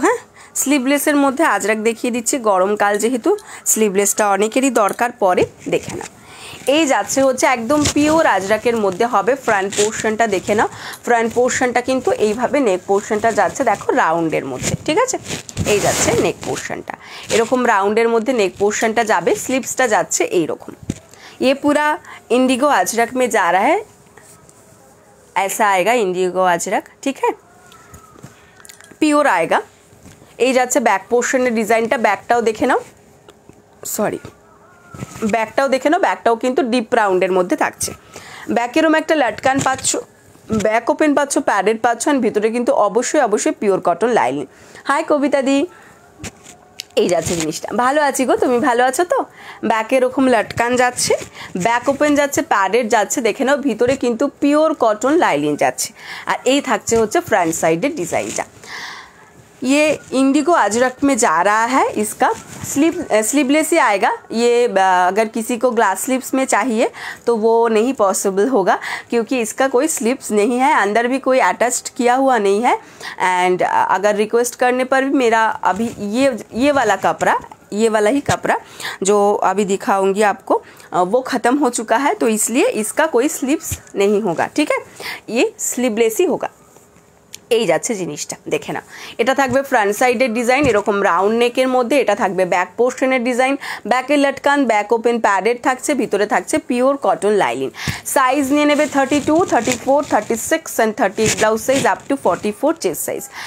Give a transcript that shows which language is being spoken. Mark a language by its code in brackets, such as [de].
[bn] হ্যাঁ, স্লিভলেসের মধ্যে আজরাক দেখিয়ে দিচ্ছি, গরমকাল যেহেতু স্লিভলেসটা অনেকেরই দরকার পড়ে, দেখে নাও। এই যাচ্ছে হচ্ছে একদম পিওর আজরাকের মধ্যে হবে। ফ্রন্ট পোর্শনটা দেখে নাও, ফ্রন্ট পোর্শনটা কিন্তু এইভাবে, নেক পোর্শনটা যাচ্ছে দেখো রাউন্ডের মধ্যে, ঠিক আছে। এই যাচ্ছে নেক পোর্শনটা, এরকম রাউন্ডের মধ্যে নেক পোর্শনটা যাবে, স্লিভসটা যাচ্ছে এইরকম। [hi] ये पूरा इंडिगो अजरक में जा रहा है, ऐसा आएगा इंडिगो अजरक, ठीक है, পিওর আয়েগা। [bn] এই যাচ্ছে ব্যাক পোর্শনের ডিজাইনটা, ব্যাকটাও দেখে নাও, সরি ব্যাকটাও দেখে নাও, ব্যাকটাও কিন্তু ডিপ রাউন্ডের মধ্যে থাকছে। ব্যাকেরও একটা লটকান পাচ্ছ, ব্যাক ওপেন পাচ্ছ, প্যাডেড পাচ্ছ, আর ভিতরে কিন্তু অবশ্যই অবশ্যই পিওর কটন লাইনিং। হাই কবিতা দি, এই যাচ্ছে জিনিসটা। ভালো আছি গো, তুমি ভালো আছো তো? ব্যাকে এরকম লটকান যাচ্ছে, ব্যাক ওপেন যাচ্ছে, প্যাডেড যাচ্ছে, দেখে নাও ভিতরে কিন্তু পিওর কটন লাইনিং যাচ্ছে। আর এই থাকছে হচ্ছে ফ্রন্ট সাইডের ডিজাইনটা। [hi] ये इंडिगो अजरक में जा रहा है, इसका स्लीवलेस ही आएगा। ये अगर किसी को ग्लास स्लीव्स में चाहिए तो वो नहीं पॉसिबल होगा, क्योंकि इसका कोई स्लीव्स नहीं है, अंदर भी कोई अटैच्ड किया हुआ नहीं है। एंड अगर रिक्वेस्ट करने पर भी मेरा अभी ये वाला कपड़ा, ये वाला ही कपड़ा जो अभी दिखाऊंगी आपको, वो ख़त्म हो चुका है, तो इसलिए इसका कोई स्लीव्स नहीं होगा, ठीक है। ये स्लीवलेस ही होगा। [bn] এই যাচ্ছে জিনিসটা, দেখে না। এটা থাকবে ফ্রন্ট সাইডের ডিজাইন এরকম রাউন্ড নেকের মধ্যে, এটা থাকবে ব্যাক পোর্শনের ডিজাইন, ব্যাকের লটকান, ব্যাক ওপেন প্যাডেড থাকছে, ভিতরে থাকছে পিওর কটন লাইনিং। সাইজ নিয়ে নেবে 32, 34, 36 and 38 blouse size up to 44 chest size.